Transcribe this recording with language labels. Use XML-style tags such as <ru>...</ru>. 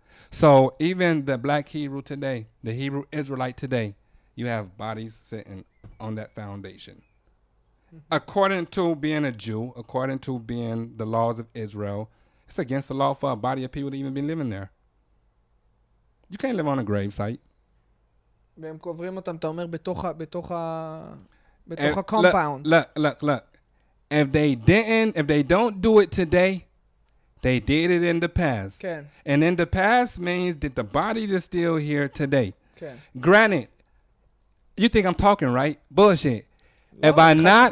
<en>So even the black Hebrew today, the Hebrew Israelite today, you have bodies sitting on that foundation. According to being a Jew, according to being the laws of Israel, it's against the law for a body of people to even be living there. You can't live on a grave site.</en> <he>והם קוברים אותם, אתה אומר, בתוך ה-compound.</he> <en>Look. If they don't do it today, They did it in the past.</en> <he>כן,</he> <en>And in the past means that the body is still here today.</en> <he>כן.</he> <en>Granted, you think I'm talking, right? Bullshit.</en> <he>לא,</he> <en>If I</en> <he>חס</he> <en>not,</en>